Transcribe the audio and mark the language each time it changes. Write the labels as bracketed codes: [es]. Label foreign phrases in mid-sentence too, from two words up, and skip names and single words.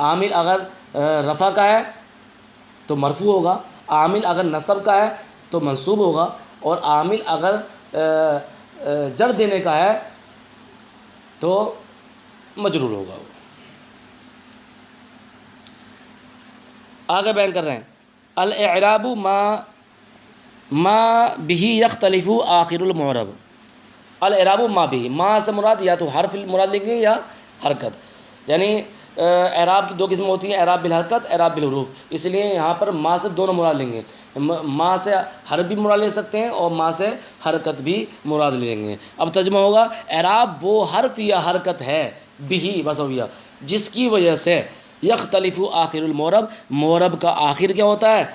[ur] عامل اگر رفع کا ہے تو مرفوع ہوگا، عامل اگر نصب کا ہے تو منصوب ہوگا، اور عامل اگر جر دینے کا ہے تو مجرور ہوگا. آگے بیان کر رہے ہیں [ar] الاعراب ما به یختلف آخر المعرب. الاعراب ما به، [ur] ما سے مراد یا تو حرف مراد لیں گے یا حرکت. یعنی اعراب کی دو قسم ہوتی ہیں، [ar] اعراب بالحرکت، اعراب بالحروف. [ur] اس لیے یہاں پر ما سے دونوں مراد لیں گے. ما سے حرف بھی مراد لے سکتے ہیں اور ما سے حرکت بھی مراد لیں گے. اب ترجمہ ہوگا اعراب وہ حرف یا حرکت ہے بھی وسویہ جس کی وجہ سے [ar] یختلف آخر المعرب، [ur] معرب کا آخر کیا ہوتا ہے؟